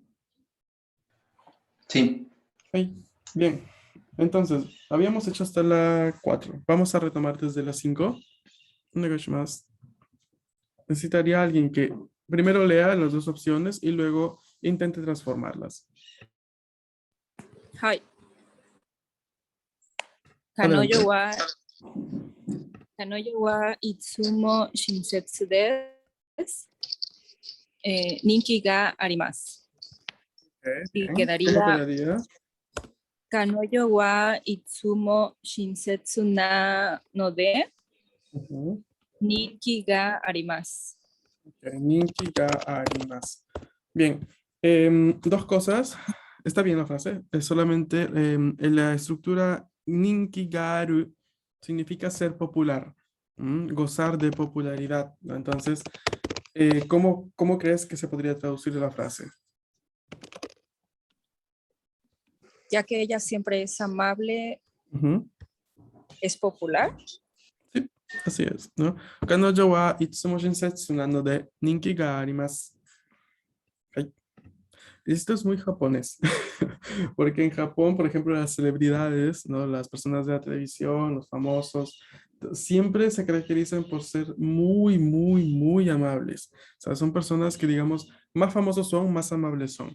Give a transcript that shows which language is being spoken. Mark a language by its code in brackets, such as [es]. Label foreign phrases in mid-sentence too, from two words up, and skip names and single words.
[es] Sí. Ahí. Bien, entonces, habíamos hecho hasta la 4. Vamos a retomar desde la 5. Un negocio más. Necesitaría alguien que primero lea las dos opciones y luego intente transformarlas. [ja] はい。彼 [es] Adelante. [ja] 女は、彼女はいつも親切です。人気があります。Y [es] Bien. ¿Cómo quedaría, quedaría? [ja] 彼女はいつも親切なので、 Ujú. 人気があります。 Ok, 人気があります. [es] Bien. Dos cosas. Está bien la frase. Es solamente en la estructura [ja] 人気がある [es] significa ser popular, gozar de popularidad, ¿no? Entonces, ¿cómo crees que se podría traducir la frase? Ya que ella siempre es amable, Ujú. es popular. Sí, así es, ¿no? [ja] 彼女はいつも親切なので人気があります. Ay, [es] esto es muy japonés, porque en Japón, por ejemplo, las celebridades, ¿no? Las personas de la televisión, los famosos, siempre se caracterizan por ser muy, muy, muy amables. O sea, son personas que, digamos, más famosos son, más amables son.